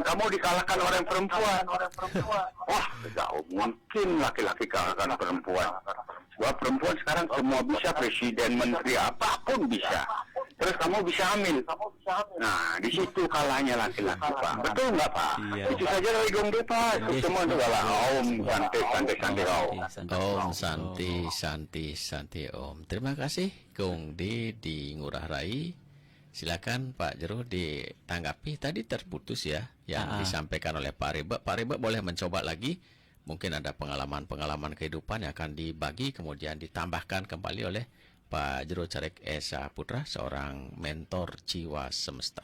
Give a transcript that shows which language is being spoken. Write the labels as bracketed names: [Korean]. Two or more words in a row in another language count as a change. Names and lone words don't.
[Indonesian] Kamu dikalahkan oleh perempuan. Wah, tidak mungkin laki-laki kalahkan perempuan. Sebab perempuan sekarang semua bisa, presiden, menteri, apapun bisa. Terus kamu bisa hamil. Nah, di situ kalahnya laki-laki, Pak. Betul nggak, Pak? Iya. Itu saja dari Gongde, Pak. Semua itu kalah. Om, santai, Om. Om, santi, Om. Terima kasih, Gongde di Ngurah Rai. Silakan Pak Jero ditanggapi. Tadi terputus ya yang disampaikan oleh Pak Reba. Pak Reba boleh mencoba lagi. Mungkin ada pengalaman kehidupan yang akan dibagi kemudian ditambahkan kembali oleh Pak Jero Carek Esa Putra, seorang mentor jiwa semesta.